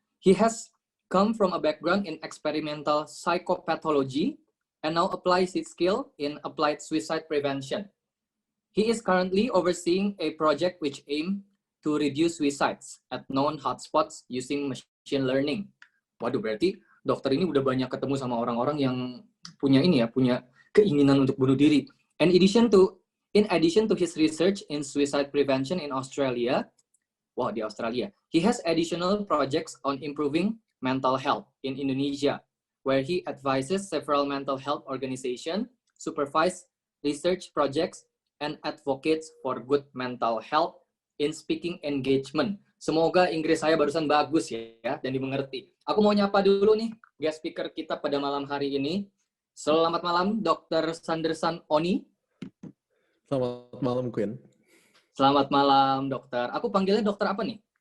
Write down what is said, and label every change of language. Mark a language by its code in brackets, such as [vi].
[en] He has come from a background in experimental psychopathology and now applies his skill in applied suicide prevention. He is currently overseeing a project which aims to reduce suicides at known hotspots using machine learning. [id] Waduh, berarti dokter ini udah banyak ketemu sama orang-orang yang punya keinginan untuk bunuh diri. [en] In addition to his research in suicide prevention in Australia, [id] di Australia, [en] he has additional projects on improving mental health in Indonesia, where he advises several mental health organizations, supervise research projects, and advocates for good mental health in speaking engagement. [id] Semoga Inggris saya barusan bagus ya dan dimengerti. Aku mau nyapa dulu nih guest speaker kita pada malam hari ini. Selamat malam Dr. Sandersan Oni. Selamat malam Quinn. Selamat malam dokter. Aku panggilnya dokter apa nih?